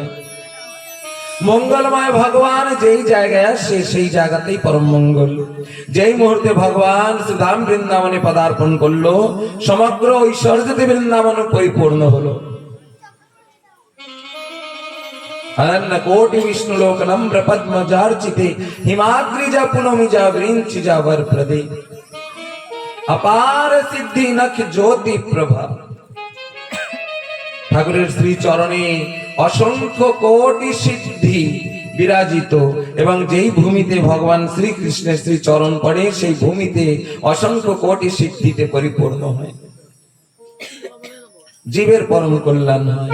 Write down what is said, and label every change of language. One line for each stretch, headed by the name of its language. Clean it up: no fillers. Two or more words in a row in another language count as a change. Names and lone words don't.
Bangla: মঙ্গলময় ভগবান যেই জায়গায় আসে, সেই জায়গাতেই পরম মঙ্গল। যেই মুহূর্তে ভগবান শ্রীধাম বৃন্দাবনে পদার্পণ করলো, সমগ্র ঐশ্বর্যতে বৃন্দাবন পরিপূর্ণ হলো।
Sanskrit: अनन्न कोटि विष्णु लोक नम्र पद्मजार्चिते हिमाग्रिजा पुनमिजा वृंचिजा वर प्रदे अपार सिद्धि नख ज्योति प्रभा।
Bangla: ঠাকুরের শ্রী চরণে অসংখ্য কোটি সিদ্ধি বিরাজিত এবং যেই ভূমিতে ভগবান শ্রীকৃষ্ণের শ্রী চরণ পড়ে সেই ভূমিতে অসংখ্য কোটি সিদ্ধিতে পরিপূর্ণ হয়, জীবের পরম কল্যাণ হয়।